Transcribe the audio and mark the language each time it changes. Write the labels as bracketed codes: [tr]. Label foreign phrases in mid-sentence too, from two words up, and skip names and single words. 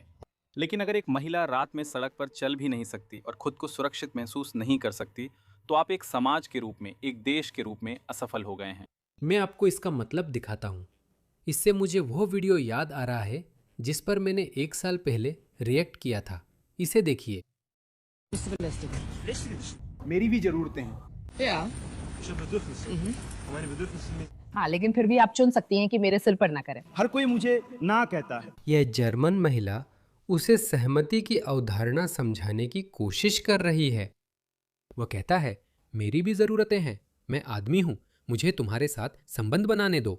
[hi] लेकिन अगर एक महिला रात में सड़क पर चल भी नहीं सकती और खुद को सुरक्षित महसूस नहीं कर सकती, तो आप एक समाज के रूप में, एक देश के रूप में असफल हो गए हैं। मैं आपको इसका मतलब दिखाता हूँ। इससे मुझे वो वीडियो याद आ रहा है जिस पर मैंने 1 साल पहले रिएक्ट किया था। इसे देखिए। मेरी भी जरूरतें हैं। [de] Ja. Ich habe Bedürfnisse. Und meine Bedürfnisse sind [hi] हाँ, लेकिन फिर भी आप चुन सकती हैं कि मेरे सिर पर ना करें। हर कोई मुझे ना कहता है। यह जर्मन महिला उसे सहमति की अवधारणा समझाने की कोशिश कर रही है। वह कहता है, मेरी भी ज़रूरतें हैं, मैं आदमी हूँ, मुझे तुम्हारे साथ संबंध बनाने दो।